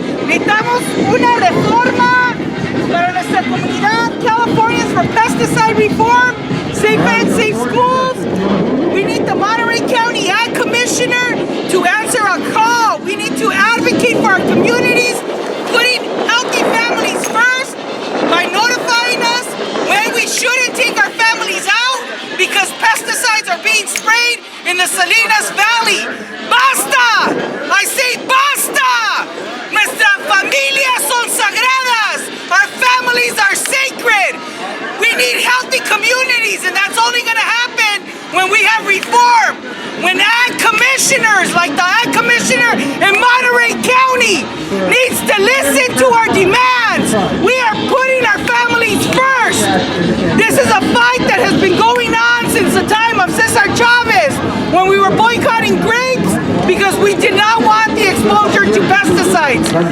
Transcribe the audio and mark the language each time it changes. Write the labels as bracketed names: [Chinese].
[Spanish] Necesitamos una reforma para nuestra comunidad. [English] Californians for pesticide reform, safe and safe schools. We need the Monterey County Ag Commissioner to answer a call. We need to advocate for our communities, putting healthy families first by notifying us when we shouldn't take our families out because pesticides are being sprayed in the Salinas Valley. Basta! I say basta! [Spanish] Nuestras familias son sagradas. [English] Our families are sacred. We need healthy communities, and that's only going to happen when we have reform. When ag commissioners, like the ag commissioner in Monterey County, needs to listen to our demands. We are putting our families first. This is a fight that has been going on since the time of Cesar Chavez, when we were boycotting grapes because we did not want the exposure to pesticides.